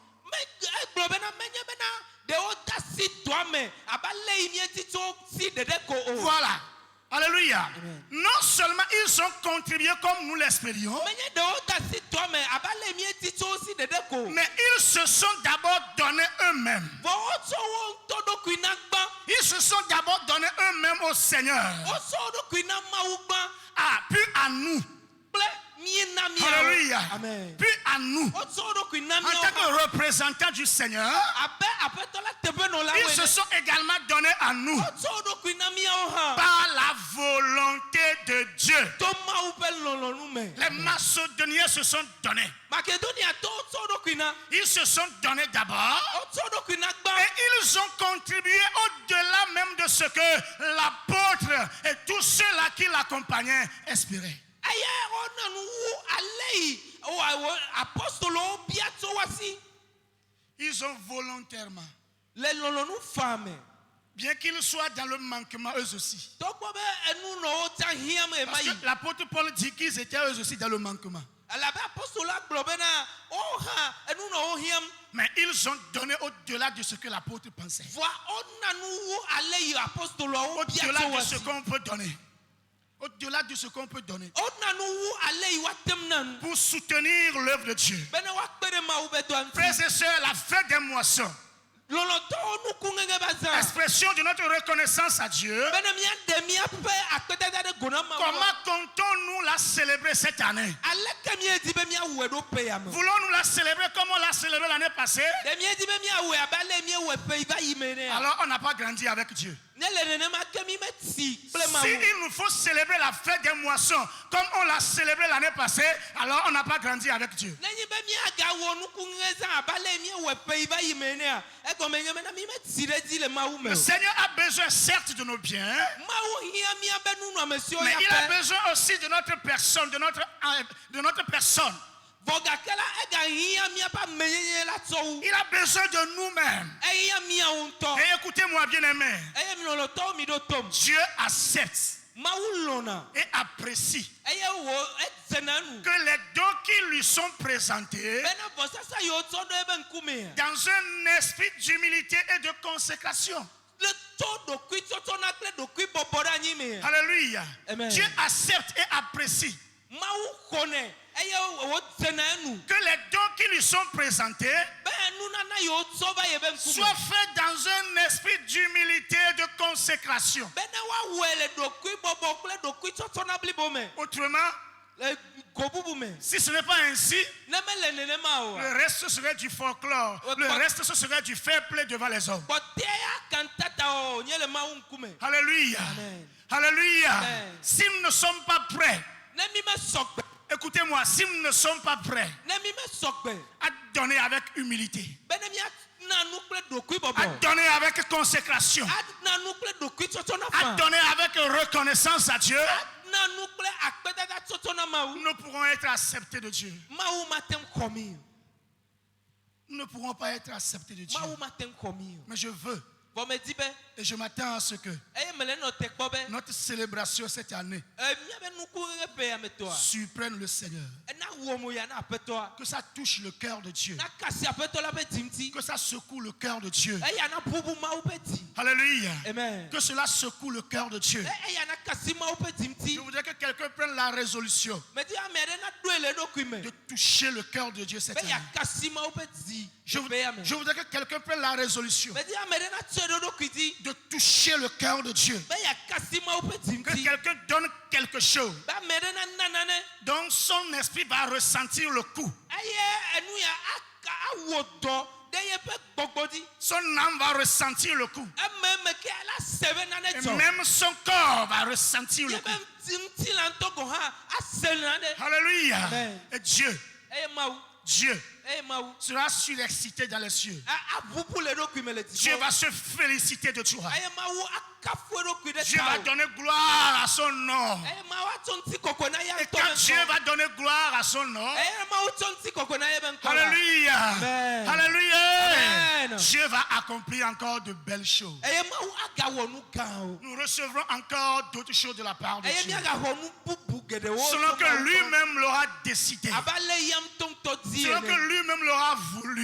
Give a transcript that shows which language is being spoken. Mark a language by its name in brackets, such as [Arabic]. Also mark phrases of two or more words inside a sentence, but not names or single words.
[Ewe] me egblɔ bena menye bena ɖewo de asi dɔa me abe ale yi míedi tso si ɖeɖe ko o. [French] Voilà. Alléluia. Amen. Non seulement ils ont contribué comme nous l'espérions, [Ewe] Menye ɖewo de asi dɔa me abe ale yi míedi tso si ɖeɖe ko. [French] mais ils se sont d'abord donnés eux-mêmes. [Ewe] Vɔ wotsɔ wo ŋutɔ ɖokui na gbã. [French] Ils se sont d'abord donnés eux-mêmes au Seigneur. [Ewe] Wotsɔ wo ɖokui na Mawu gbã [French] Ah, puis à nous. [Ewe] kple mí na míawo. [French] Alléluia. Amen. Puis à nous. [Ewe] Wotsɔ wo ɖokui na [French] En tant [Ewe] míawo. [French] que représentants du Seigneur, [Ewe] Abe aƒetɔ la teƒe nɔla [French] ils se sont également donnés à nous [Ewe] wotsɔ wo ɖokui na míawo hã. [French] par la volonté de Dieu. [Ewe] To Mawu ƒe lɔlɔ̃nu me. [French] Les Macédoniens se sont donnés. [Ewe] Makedonia to wotsɔ wo ɖokui na. [French] Ils se sont donnés d'abord [Ewe] Wotsɔ wo ɖokui na gbã. [French] et ils ont contribué au-delà même de ce que l'apôtre et tous ceux-là qui l'accompagnaient espéraient. [Ewe] Eye wona nu wu ale yi apostolowo bia tso wa si. [French] Ils ont volontairement, [Ewe] Le lɔlɔ̃nu fa me. [French] bien qu'ils soient dans le manquement eux aussi. [Ewe] Togbɔ be enu nɔ wo tsa hiãm ema [French] Parce [Ewe] yi. [French] que l'apôtre Paul dit qu'ils étaient eux aussi dans le manquement. [Ewe] Elabe apostoloa gblɔ bena wo hã enu nɔ wo hiãm. [French] Mais ils ont donné au-delà de ce que l'apôtre pensait. [Ewe] Voa wona nu wu ale yi apostoloawo bia [French] Au-delà [Ewe] tso [French] de [Ewe] wa [French] ce [Ewe] si. [French] qu'on peut donner. Au-delà de ce qu'on peut donner. [Ewe] Wona nu wu ale yi wa tem na nu. [French] Pour soutenir l'œuvre de Dieu. [Ewe] Bena wa kpe ɖe Mawu be dɔa ŋuti. [French] Frères et sœurs, la fête des moissons, [Ewe] Lɔlɔ̃tɔwo nuku ŋeŋe ba zã. [French] expression de notre reconnaissance à Dieu. [Ewe] Bena míaɖe míaƒe akpedada ɖe go na Mawu. [French] Comment comptons-nous la célébrer cette année? [Ewe] Aleke míedi be míawɔe ɖo pe ya me. [French] Voulons-nous la célébrer comme on l'a célébrée l'année passée? [Ewe] Ɖe míedi be míawɔe abe ale míewɔe pe yi va yi me nea. [French] Alors on n'a pas grandi avec Dieu. [Ewe] Ne le nenema ke mí metsi kple [French] Si [Ewe] Mawu. [French] il nous faut célébrer la fête des moissons comme on l'a célébrée l'année passée, alors on n'a pas grandi avec Dieu. [Ewe] Nenye be míagawɔ nuku ŋe zã abe ale míewɔe pe yi va yi me nea. Egɔme nye bena mí metsi ɖe dzi le Mawu me [French] Le [Ewe] o. [French] Seigneur a besoin certes de nos biens, [Ewe] Mawu hiã míabe nunɔamesiwo [French] mais [Ewe] ya [French] il a [Ewe] ƒe. [French] besoin aussi de notre personne, de notre personne. [Ewe] Vɔ gake la egahiã míaƒe amenyenye la tsɔ wu. [French] Il a besoin de nous-mêmes. [Ewe] Ehiã míawo ŋutɔ. [French] Et écoutez-moi bien aimé, [Ewe] Eye mi lɔlɔ̃tɔwo mi ɖo tom. [French] Dieu accepte [Ewe] Mawu lɔ̃na. [French] et apprécie [Ewe] Eye wo edzena nu. [French] que les dons qui lui sont présentés [Ewe] Bena vɔsasa yiwo tsɔ ɖo ebe ŋkumea. [French] dans un esprit d'humilité et de consécration. [Ewe] Le tso ɖokui tsɔtsɔna kple ɖokui bɔbɔ ɖe anyi mea. [French] Alléluia. Amen. Dieu accepte et apprécie [Ewe] Mawu xɔnɛ eye wodzena enu. [French] que les dons qui lui sont présentés [Ewe] Be nunana yiwo tsɔ va yi be ŋkume. [French] soient faits dans un esprit d'humilité et de consécration. [Ewe] Bena woawɔe le ɖokui bɔbɔ kple ɖokui tsɔtsɔna blibo me. [French] Autrement, [Ewe] Le go bubu me. [French] si ce n'est pas ainsi, [Ewe] Ne mele nenema o. [French] le reste serait du folklore. Le reste, ce serait du [English] fair play [French] devant les hommes. [Ewe] Kpɔtɛa kantata o nye le Mawu ŋkume. [French] Alléluia. Amen. Alléluia. Amen. Si nous ne sommes pas prêts, [Ewe] Ne mi me sɔgbe. [French] écoutez-moi, si nous ne sommes pas prêts [Ewe] Ne mi me sɔgbe. [French] à donner avec humilité, [Ewe] Be ne míana nu kple ɖokui [French] à [Ewe] bɔbɔ. [French] donner avec consécration, [Ewe] Ana nu kple ɖokui tsɔtsɔna [French] à [Ewe] fa. [French] donner avec reconnaissance à Dieu, [Ewe] Ana nu kple akpedada tsɔtsɔna Mawu. [French] nous pourrons être acceptés de Dieu. [Ewe] Mawu ma te ŋu xɔ mi o. [French] Nous ne pourrons pas être acceptés de Dieu. [Ewe] Mawu ma te ŋu xɔ mi o. [French] Mais je veux [Ewe] Vɔ me di be [French] et je m'attends à ce que [Ewe] eye mele nɔ te kpɔ be [French] notre célébration cette année [Ewe] míabe nuku ɣe pe ya me tɔa. [French] surprenne le Seigneur. [Ewe] Ena wɔ mo ya na aƒetɔa. [French] Que ça touche le cœur de Dieu. [Ewe] Na kasi aƒetɔ la ƒe dzi ŋuti. [French] Que ça secoue le cœur de Dieu. [Ewe] Eya na bubu Mawu ƒe dzi. [French] Alléluia. Amen. Que cela secoue le cœur de Dieu. [Ewe] Eya na kasi Mawu ƒe dzi [French] Je [Ewe] ŋuti. [French] voudrais que quelqu'un prenne la résolution [Ewe] Me di ame aɖe na ɖoe le eɖokui me. [French] de toucher le cœur de Dieu cette [Ewe] Be [French] année. [Ewe] ya kasi Mawu ƒe dzi. [French] Je [Ewe] Be ya me. [French] voudrais que quelqu'un prenne la résolution [Ewe] Me di ame aɖe na tsɔe ɖe eɖokui dzi. [French] de toucher le cœur de Dieu. [Ewe] Be ya kasi Mawu ƒe dzi [French] Que [Ewe] ŋuti. [French] quelqu'un donne quelque chose [Ewe] Be ame aɖe na na nane. [French] dont son esprit va ressentir le coup. [Ewe] Eye enu ya awɔ dɔ ɖe yeƒe gbɔgbɔ dzi. [French] Son âme va ressentir le coup. [Ewe] Eme me ke la se be nane [French] Et [Ewe] dzɔ. [French] même son corps va ressentir le [Ewe] Yebe [French] coup. [Ewe] ŋuti la ŋutɔ gɔ hã ase nane. [French] Alléluia. Amen. Et Dieu [Ewe] Eye Mawu [French] sera surexcité dans les cieux. [Ewe] abubu le eɖokui me le [French] Dieu [Ewe] dziƒo. [French] va se féliciter de toi. [Ewe] Eye Mawu [French] Dieu va donner gloire à son nom. Et quand Dieu va donner gloire à son nom, alléluia, Amen. alléluia, Amen. Dieu va accomplir encore de belles choses. Nous recevrons encore d'autres choses de la part de Dieu, selon que lui-même l'aura décidé, selon que lui-même l'aura voulu.